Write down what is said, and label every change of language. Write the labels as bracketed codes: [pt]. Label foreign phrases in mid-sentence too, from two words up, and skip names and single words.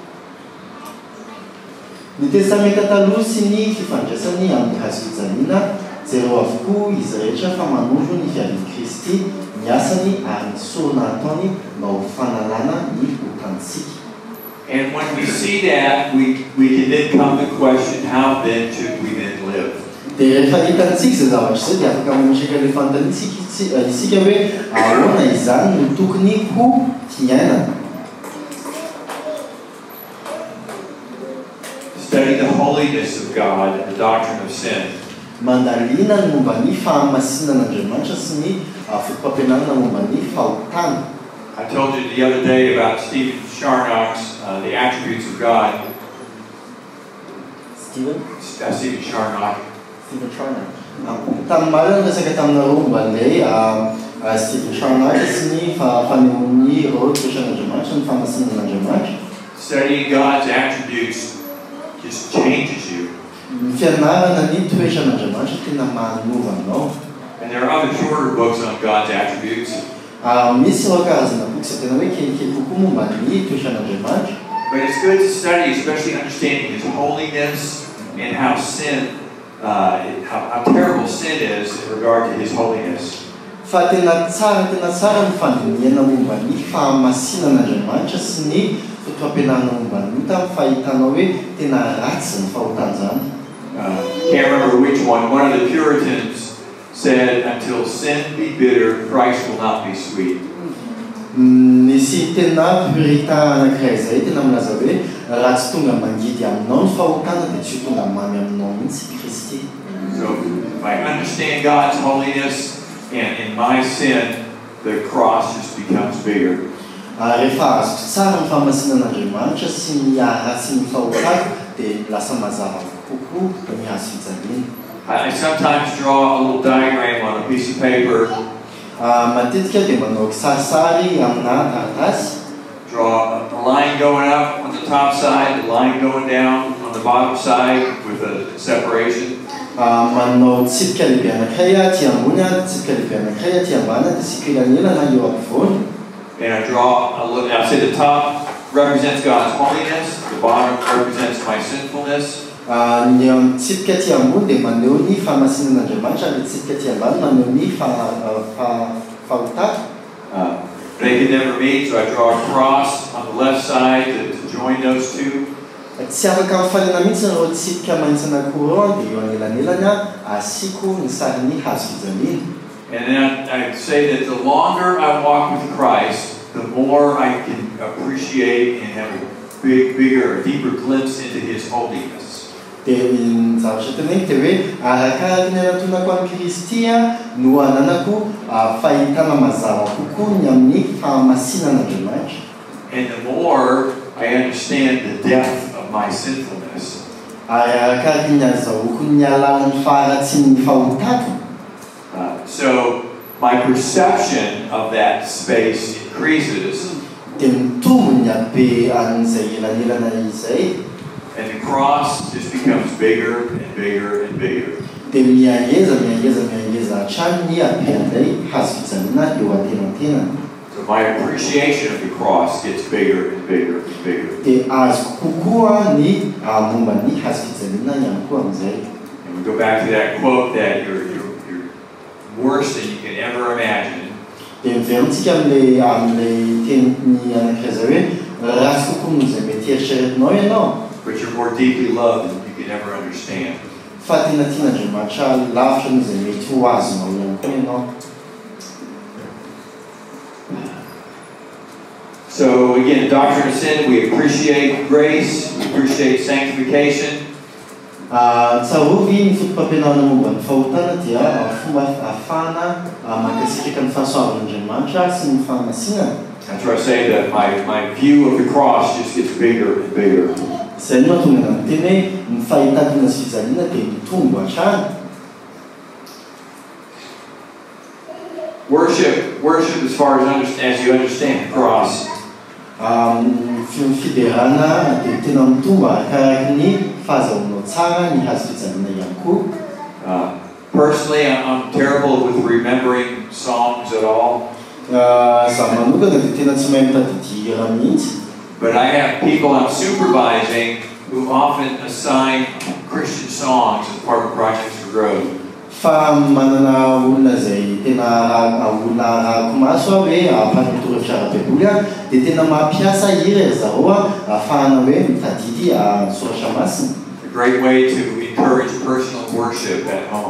[mg] Ny testamenta taloha sy ny fifandraisany amin'ny hazofijaliana zero avokoa izy rehetra fa manondro ny fiavin'i Kristy ny asany ary ny sorona ataony mba ho fanalana ny hotantsika. [en] And when we see that, we can then come to the question, how then should we then live? [mg] Dia rehefa hitantsika izay zavatra izay dia afaka manosika ilay fanontaniana isika hoe ahoana izany no tokony ho fiainana. [en] Study the holiness of God and the doctrine of sin. [mg] Mandalina ny momba ny fahamasinan'Andriamanitra sy ny fotom-pampianarana momba ny fahotana. [en] I told you the other day about Stephen Charnock's the attributes of God. Stephen Charnock. [mg] Tamin'ny marina resaka taminareo momba ilay Stephen Charnock sy ny fanehoan'ny ireo toetran'Andriamanitra ny fahamasinan'Andriamanitra. [en] Studying God's attributes just changes you. [mg] Fianarana ny toetran'Andriamanitra tena manova anao. [en] And there are other shorter books on God's attributes. [mg] Misy ireo karazana boky izay tena hoe kelikely kokoa momba ny toetran'Andriamanitra. [en] But it's good to study, especially understanding His holiness and how how terrible sin is in regard to His holiness. [mg] Fa tena tsara ny fandinihana momba ny fahamasinan'Andriamanitra sy ny fotom-pampianarana momba ny fahitanao hoe tena ratsy ny fahotana zany. [en] Can't remember which one. One of the Puritans said, "Until sin be bitter, Christ will not be sweet." [mg] Nisy tena puritain anankiray izay tena milaza hoe raha tsy tonga mangidy aminao ny fahotana dia tsy tonga mamy aminao mihitsy Kristy. [en] So if I understand God's holiness and in my sin, the cross just becomes bigger. [mg] Rehefa azoko tsara ny fahamasinan'Andriamanitra sy ny ratsy ny fahotana dia lasa mazava kokoa ny hazofijaliana. [en] I sometimes draw a little diagram on a piece of paper. [mg] Matetika dia manao kisarisary amina taratasy. [en] Draw a line going up on the top side, a line going down on the bottom side with a separation. [mg] Manao tsipika lehibe anankiray aty ambony, tsipika lehibe anankiray aty ambany, dia tsipilanelana eo ampovoany. [en] And I draw I say the top represents God's holiness, the bottom represents my sinfulness. [mg] Ny tsipika aty ambony dia maneho ny fahamasinan'Andriamanitra, ny tsipika aty ambany maneho ny fahotana. [en] They can never meet, so I draw a cross on the left side to join those two. [mg] Tsy afaka mifanena mihitsy ireo tsipika mahitsy anankiroa dia eo anelanelany asiko ny sarin'ny hazofijaliana. [en] And then I say that the longer I walk with Christ, the more I can appreciate and have a bigger, deeper glimpse into His holiness. [mg] Dia ny zavatra teneniko dia hoe arakaraka ny anatonako an'i Kristy no ananako fahitana mazava kokoa ny amin'ny fahamasinan'Andriamanitra. [en] And the more I understand the depth of my sinfulness. [mg] Arakaraka ny azahoako ny alalan'ny faharatsian'ny fahotako. [en] So my perception of that space increases. [mg] Dia mitombo ny habe an'izay elanelana izay. [en] And the cross just becomes bigger and bigger and bigger. [mg] Dia miangeza hatrany ny habean'ilay hazofijaliana eo antenantenany. [en] So my appreciation of the cross gets bigger and bigger and bigger. [mg] Dia azoko kokoa ny momba ny hazofijaliana ihany koa amin'izay. [en] And we go back to that quote that you're worse than you can ever imagine. [mg] Dia miverontsika amin'ilay teniny anankiray izay hoe ratsy kokoa noho izay mety eritreretinao ianao. [en] But you're more deeply loved than you can ever understand. [mg] Fa tena tian'Andriamanitra lavitra noho izay mety ho azonao ihany koa ianao. [en] So again, the doctrine of sin, we appreciate grace, we appreciate sanctification. [mg] Tsarovy ny fotom-pampianarana momba ny fahotana dia fomba ahafahana mankasitraka ny fahasoavan'Andriamanitra sy ny fahamasinana. [en] That's where I say that my view of the cross just gets bigger and bigger. [mg] Izay no tonga naminteny hoe ny fahitana sy fijaliana dia mitombo hatrany. [en] Worship as far as you understand the cross. [mg] Fiderana dia tena mitombo arakaraka ny fahazahoanao tsara ny hazo fijaliana ihany koa. [en] Personally, I'm terrible with remembering songs at all. [mg] Zaho manokana dia tena tsy mahay mitadidy hira mihitsy. [en] But I have people I'm supervising who often assign Christian songs as part of projects for growth. [mg] Fa manana olona izay tena olona arahako maso aho hoe mpanoratra ara-baiboly aho dia tena mampiasa hira ry zareo ahafahana hoe mitadidy soratra masina. [en] A great way to encourage personal worship at home.